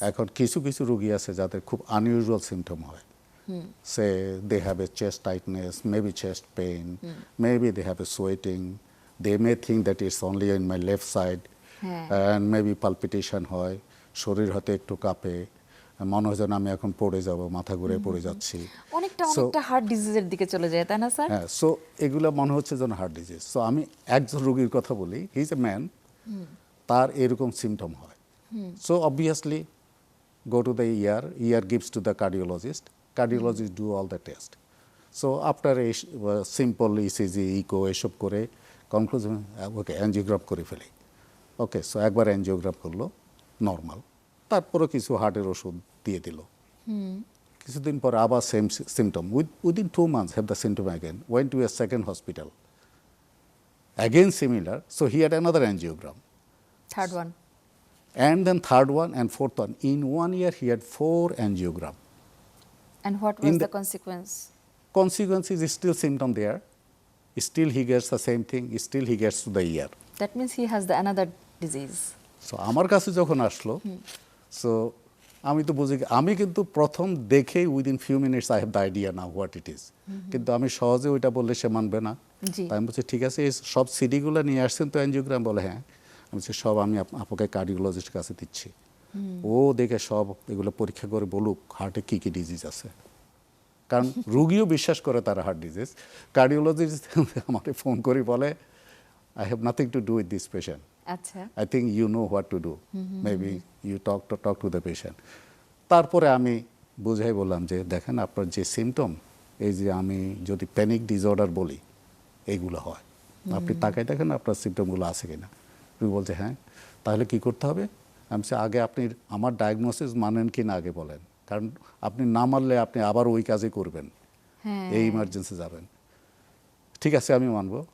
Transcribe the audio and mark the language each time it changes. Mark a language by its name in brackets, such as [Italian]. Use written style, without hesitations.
[Bangla] এখন কিছু কিছু রোগী আছে যাদের খুব আনইউজুয়াল সিমটম হয়। [English] say they have a chest tightness, maybe chest pain, maybe they have a sweating, they may think that it's only in my left side, and maybe palpitation [Bangla] হয়, শরীর হয়তো একটু কাঁপে, মনে হয় যেন আমি এখন পড়ে যাব, মাথা ঘুরে পড়ে যাচ্ছি, অনেকটা হার্ট ডিজিজের দিকে চলে যায়, তাই না স্যার? হ্যাঁ। সো এগুলো মনে হচ্ছে যেন হার্ট ডিজিজ। সো আমি একজন রোগীর কথা বলি, [English] he is a man, [Bangla] তার এরকম সিমটম হয়। [English] So obviously go to the ER gives to the cardiologist do all the test. So after a simple ECG, echo [Bangla] এসব করে কনক্লুশন ওকে অ্যাঞ্জিওগ্রাম করে ফেলি। ওকে, সো একবার অ্যাঞ্জিওগ্রাম করলো, নর্মাল, তারপরে কিছু হার্টের ওষুধ দিয়ে দিল। কিছুদিন পর আবার same symptom, [English] within 2 months have the symptom again, went to a second hospital, again similar, so he had another angiogram, third one, and then third one and fourth one. In 1 year he had 4 angiogram. and what was the consequence? Consequence is still symptom there, still he gets the same thing, still he gets to the ER. That means he has the another disease. [Bangla] So আমার কাছে যখন আসলো, so আমি তো বুঝি, আমি কিন্তু প্রথম দেখেই [English] Within few minutes I have the idea now what it is. [Bangla] কিন্তু আমি সহজে ওইটা বললে সে মানবে না। তাই আমি বলছি ঠিক আছে, এই সব সিডিগুলো নিয়ে আসছেন তো অ্যাঞ্জিওগ্রাম? বলে হ্যাঁ। আমি বলছি সব আমি আপনাকে কার্ডিওলজিস্টের কাছে দিচ্ছি, ও দেখে সব এগুলো পরীক্ষা করে বলুক হার্টে কী কী ডিজিজ আছে। কারণ রুগীও বিশ্বাস করে তার হার্ট ডিজিজ। কার্ডিওলজিস্ট আমাকে ফোন করে বলে [English] I have nothing to do with this patient, [Bangla] আচ্ছা, [English] I think you know what to do. Maybe you talk to the patient. [Bangla] তারপরে আমি বুঝাই বললাম যে দেখেন আপনার যে সিমটম, এই যে আমি যদি প্যানিক ডিসঅর্ডার বলি, এইগুলো হয়, আপনি তাকাই দেখেন আপনার সিমটমগুলো আছে কিনা। তুমি বলছে হ্যাঁ, তাহলে কি করতে হবে? আমি বলছি আগে আপনি আমার ডায়াগনোসিস মানেন কি না আগে বলেন, কারণ আপনি না মানলে আপনি আবার ওই কাজে করবেন, এই ইমার্জেন্সি যাবেন। ঠিক আছে আমি মানবো।